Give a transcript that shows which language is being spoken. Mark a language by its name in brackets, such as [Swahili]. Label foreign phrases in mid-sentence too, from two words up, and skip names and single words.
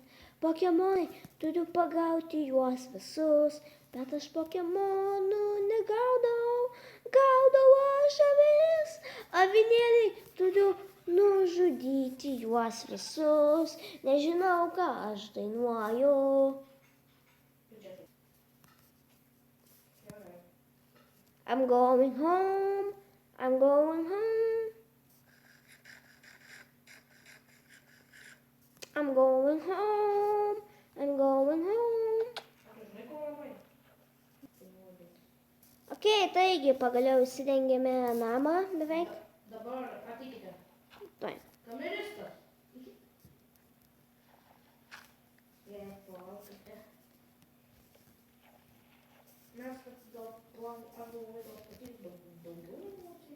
[Lithuanian] Pokemonai, turiu pagauti juos visus, bet aš pokemonų negaudau, gaudau aš avis. Avinėliai, turiu nužudyti juos visus, nežinau, ką aš dainuoju. [English] I'm going home, I'm going home. I'm going home, I'm going home. [Lithuanian] Okei, taigi pagaliau įsirengėme namą beveik. Dabar ateikite. Tuoj. Kameristas. Palaukite. Mes gal galvoju, gal patys daugiau emocijų.